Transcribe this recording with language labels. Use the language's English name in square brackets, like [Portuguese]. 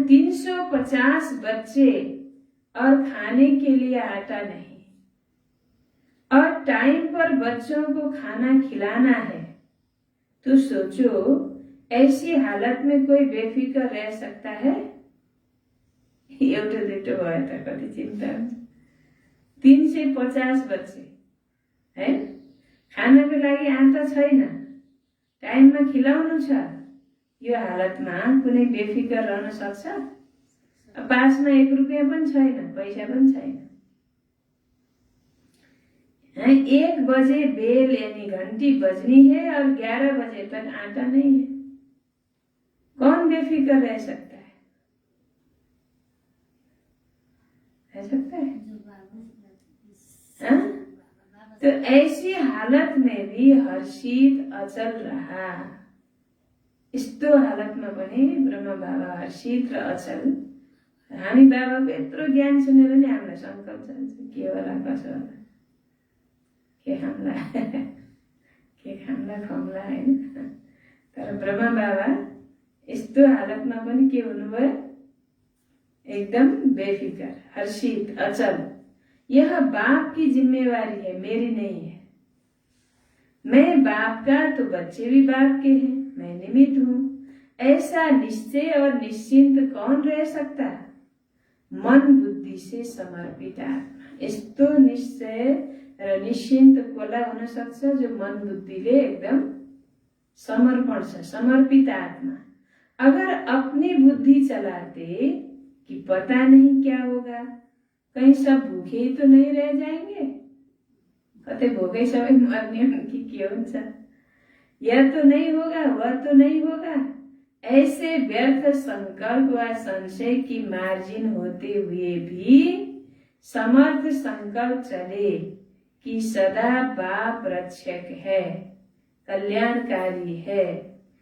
[Hindi] 350 बच्चे और खाने के लिए आटा नहीं, और टाइम पर बच्चों को खाना खिलाना है, तो सोचो ऐसी हालत में कोई बेफिकर रह सकता है? [Nepali] एउटा दुईटो भयो त कति चिन्ता हुन्छ। 350 [Hindi] बच्चे है, [Nepali] खानको लागि आटा छैन, टाइममा खिलाउनु छ, यो हालतमा कुनै बेफिकर रहन सक्छ? पासमा 1 रुपैयाँ पनि छैन, पैसा पनि छैन। [Hindi] 1 बजे बेल यानी घंटी बजनी है और 11 बजे तक आटा नहीं है। कौन बेफिकर रह सकता है? रह सकता है? तो ऐसी हालत में भी हर्षित अचल रहा। [Nepali] यस्तो हालतमा पनि ब्रह्म बाबा हर्षित र अचल। हामी बाबाको यत्रो ज्ञान सुनेर नि हामीलाई संकल्प जान्छ, के होला कसो होला, के खाउँला के खाउँला खुवाउँला होइन। तर ब्रह्मा बाबा यस्तो हालतमा पनि के हुनुभयो, एकदम बेफिकर, हर्षित, अचल। [Hindi] यह बाप की जिम्मेवारी है, मेरी नहीं है। मैं बाप का तो बच्चे भी बाप के हैं, मैं निमित्त हूं। ऐसा निश्चय और निश्चिंत कौन रह सकता? मन बुद्धि से समर्पित आत्मा। [Nepali] यस्तो निश्चय र निश्चिन्त कसलाई हुन सक्छ? जो मन बुद्धिले एकदम समर्पण छ, समर्पित आत्मा। [Hindi] अगर अपनी बुद्धि चलाते कि पता नहीं क्या होगा, कहीं सब भूखे ही तो नहीं रह जाएंगे, [Nepali] कतै भोकै सबै मर्ने कि के हुन्छ, [Hindi] यह तो नहीं होगा, वह तो नहीं होगा, ऐसे व्यर्थ संकल्प व संशय की मार्जिन होते हुए भी समर्थ संकल्प चले कि सदा बाप रक्षक है, कल्याणकारी है।